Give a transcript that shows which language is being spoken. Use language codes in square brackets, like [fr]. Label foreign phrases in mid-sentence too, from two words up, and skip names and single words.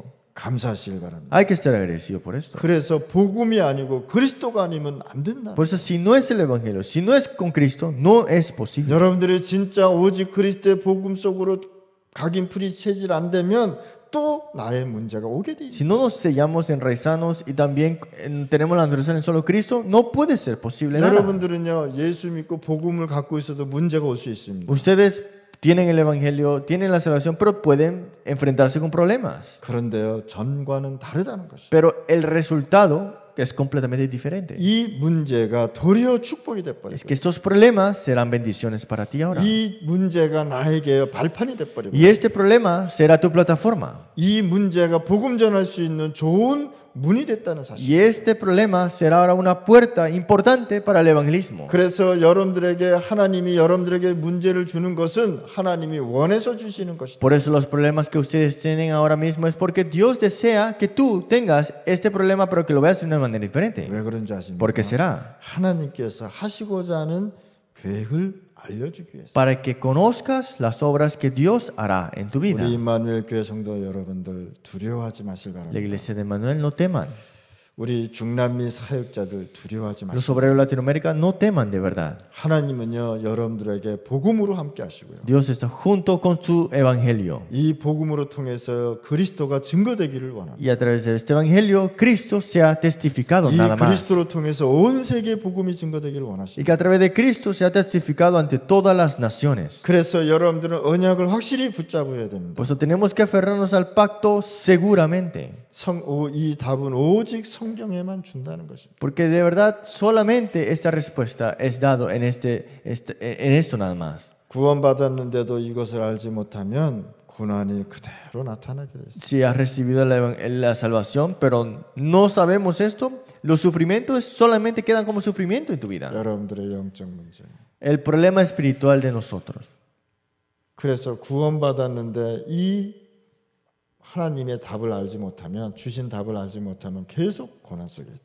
[ko] 감사하시길 바랍니다. [es] Hay que estar agradecidos por esto. [ko] 그래서 복음이 아니고 그리스도가 아니면 안 된다. [es] Por eso, si no es el evangelio, si no es con Cristo, no es posible. [ko] 여러분들이 진짜 오직 그리스도의 복음 속으로 각인풀이 체질 안 되면 또 나의 문제가 오게 돼. [es] Si no nos sellamos enraizados y también tenemos la naturaleza en solo Cristo, no puede ser posible nada. [ko] 여러분들은요 예수 믿고 복음을 갖고 있어도 문제가 올 수 있습니다. [es] Ustedes tienen el evangelio, tienen la salvación, pero pueden enfrentarse con problemas. [ko] 그런데요 전과는 다르다는 것이죠. [es] Pero el resultado es completamente diferente. [ko] 이 문제가 도리어 축복이 돼버려요. [es] Es que estos problemas serán bendiciones para ti ahora. [ko] 이 문제가 나에게 발판이 돼버려요. [es] Y este problema será tu plataforma. [ko] 이 문제가 복음 전할 수 있는 좋은 문이 됐다는 사실. [es] Y este problema será ahora una puerta importante para el evangelismo. [ko] 그래서 여러분들에게 하나님이 여러분들에게 문제를 주는 것은 하나님이 원해서 주시는 것이다. [es] Por eso los problemas que ustedes tienen ahora mismo es porque Dios desea que tú tengas este problema, pero que lo veas de una manera diferente. [ko] 왜 그런지 아십니까? [es] ¿Por qué será? [ko] 하나님께서 하시고자 하는 계획을 알려주기 위해서. [es] Para que conozcas las obras que Dios hará en tu vida. [ko] 우리 임마누엘 교회 성도 여러분들 두려워하지 마실 [es] La [ko] 바랍니다. [es] iglesia de Manuel, no teman. [ko] 우리 중남미 사역자들 두려워하지 [es] Los [ko] 마십시오. [es] obreros de Latinoamérica no teman de verdad. [ko] 하나님은요 여러분들에게 복음으로 함께 하시고요. [es] Dios está junto con su evangelio. [ko] 이 복음으로 통해서 그리스도가 증거되기를 원합니다. [es] Y a través de este evangelio, Cristo sea testificado [ko] 이 [es] nada más. [ko] 그리스도로 통해서 온 세계에 복음이 증거되기를 [es] Y [ko] 원하십니다. [es] que a través de Cristo sea testificado ante todas las naciones. [ko] 그래서 여러분들은 언약을 확실히 붙잡아야 됩니다. [es] Por eso tenemos que aferrarnos al pacto seguramente. [ko] 이 답은 오직 성경에만 준다는 것입니다. [es] Porque de verdad solamente esta respuesta es dado en esto nada más. [ko] 구원받았는데도 이것을 알지 못하면 고난이 그대로 나타나게 되습니다. [es] Si has recibido la salvación, pero no sabemos esto, los sufrimientos solamente quedan como sufrimiento en tu vida. [ko] 여러분들의 영적 문제. [es] El problema espiritual de nosotros. [ko] 그래서 구원받았는데 이 하나님의 답을 알지 못하면 주신 답을 알지 못하면 계속 고난 속에 있다.